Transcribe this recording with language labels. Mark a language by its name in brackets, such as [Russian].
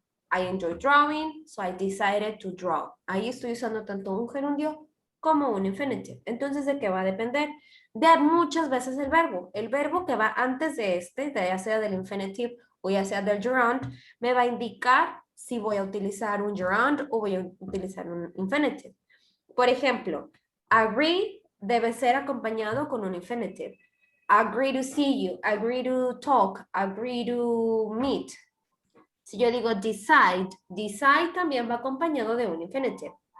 [English] I enjoy drawing, so I decided to draw. [Spanish] Ahí estoy usando tanto un gerundio como un infinitive. Entonces, ¿de qué va a depender? De muchas veces el verbo. El verbo que va antes de este, ya sea del infinitive o ya sea del gerund, me va a indicar si voy a utilizar un gerund o voy a utilizar un infinitive. Por ejemplo, agree debe ser acompañado con un infinitive. [English] Agree to see you, agree to talk, agree to meet. [Spanish] Si yo digo decide, decide también va acompañado de un infinitive.